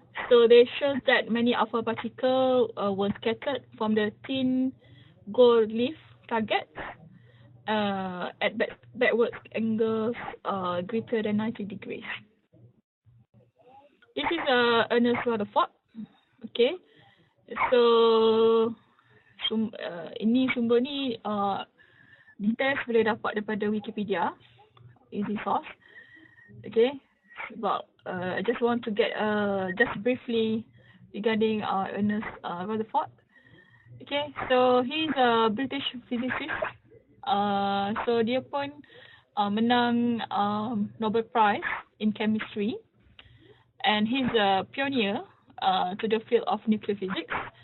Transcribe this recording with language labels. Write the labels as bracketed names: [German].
[English] So they show that many alpha particles were scattered from the thin gold leaf targets at backward angles greater than 90 degrees. This is Ernest Rutherford. [Malay] Okay, so ini sumber ni details boleh dapat daripada Wikipedia, [English] easy source. Okay, but I just want to get just briefly regarding Ernest Rutherford. Okay, so he's a British physicist. [Malay] So dia pun menang [English] Nobel Prize in Chemistry, and he's a pioneer to the field of nuclear physics.